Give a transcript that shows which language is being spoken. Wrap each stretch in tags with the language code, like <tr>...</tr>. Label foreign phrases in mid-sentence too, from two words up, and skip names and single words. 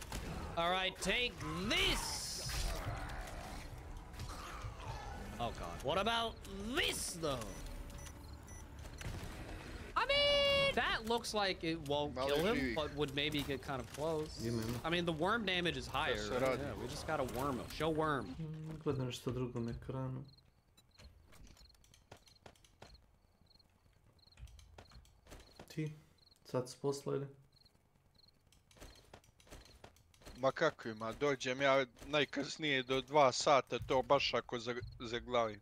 <en>All right, take this. Oh god. What about this though? I mean, that looks like it won't kill him, but would maybe get kind of close. I mean, the worm damage is higher. Right? Yeah, we just gotta worm him. Show worm.</en> <hr>Gledam nešto drugo na ekranu. Ti, sad s posla ili? Ma kako ima, dođem ja najkasnije do 2 sata, to baš ako zaglavim.</hr>